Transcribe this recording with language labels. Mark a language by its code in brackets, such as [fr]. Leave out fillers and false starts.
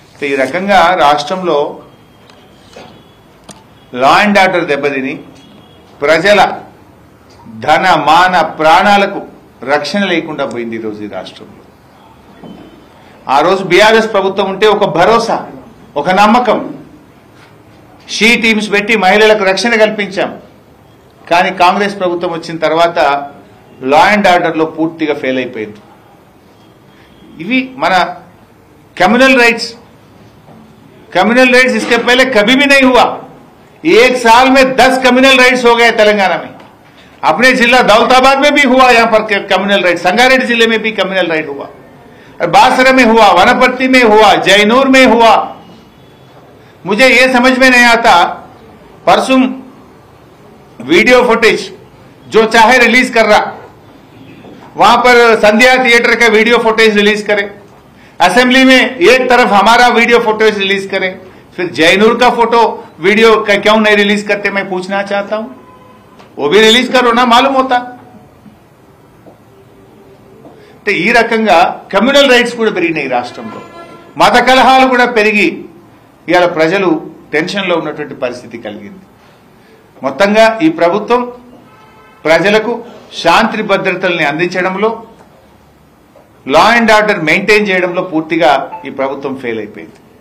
[te] ఈ రకంగా రాష్ట్రంలో లా అండ్ ఆర్డర్ దెబ్బతిని ప్రజల ధన మాన ప్రాణాలకు రక్షణ లేకుండా పోయింది ఈరోజు ఈ రాష్ట్రంలో. ఆ రోజు బీఆర్ఎస్ ప్రభుత్వం ఉంటే ఒక భరోసా, ఒక నమ్మకం, షీ టీమ్స్ పెట్టి మహిళలకు రక్షణ కల్పించాం. కానీ కాంగ్రెస్ ప్రభుత్వం వచ్చిన తర్వాత లా అండ్ ఆర్డర్లో పూర్తిగా ఫెయిల్ అయిపోయింది. ఇవి మన [hi] कम्युनल राइट्स इसके पहले कभी भी नहीं हुआ. 1 साल में 10 कम्युनल राइट्स हो गए तेलंगाना में. अपने जिला दौलताबाद में भी हुआ, यहाँ पर कम्युनल राइट, संगारेड्डी जिले में भी कम्युनल राइट हुआ, बासरा में हुआ, वनपर्ती में हुआ, जयनूर में हुआ. मुझे ये समझ में नहीं आता, परसों वीडियो फुटेज जो चाहे रिलीज कर रहा, वहां पर संध्या थिएटर का वीडियो फुटेज रिलीज करे, असेंबली में एक तरफ हमारा वीडियो फुटेज रिलीज करें, फिर जयनूर का फोटो वीडियो का क्यों नहीं रिलीज करते, मैं पूछना चाहता हूं. वो भी रिलीज करो ना, मालूम होता. [te] तो ఈ రకంగా కమ్యూనల్ రైట్స్ కూడా పెరిగినాయి రాష్ట్రంలో, మత కలహాలు కూడా పెరిగి ఇవాళ ప్రజలు టెన్షన్లో ఉన్నటువంటి పరిస్థితి కలిగింది. మొత్తంగా ఈ ప్రభుత్వం ప్రజలకు శాంతి భద్రతల్ని అందించడంలో, లా అండ్ ఆర్డర్ మెయింటైన్ చేయడంలో పూర్తిగా ఈ ప్రభుత్వం ఫెయిల్ అయిపోయింది.